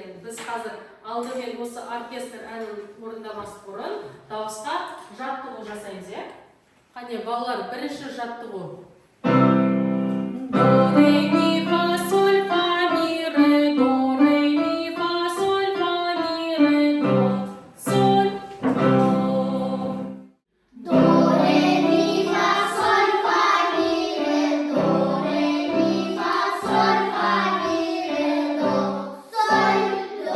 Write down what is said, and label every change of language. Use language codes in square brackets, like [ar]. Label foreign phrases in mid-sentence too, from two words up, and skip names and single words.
[kk] Біз қазір алдымен осы оркестр әнін орындамас бұрын дауысқа жаттығу жасаймыз, иә? Қане балалар, бірінші жаттығу. До, ре, ми, фа, соль, фа, ми, ре, до, ре, ми, фа, соль, фа, ми, ре, до, соль, до. До, ре, ми, фа, соль, фа, ми, ре, до, ре, ми, фа, соль, фа, ми, ре, до, соль, до.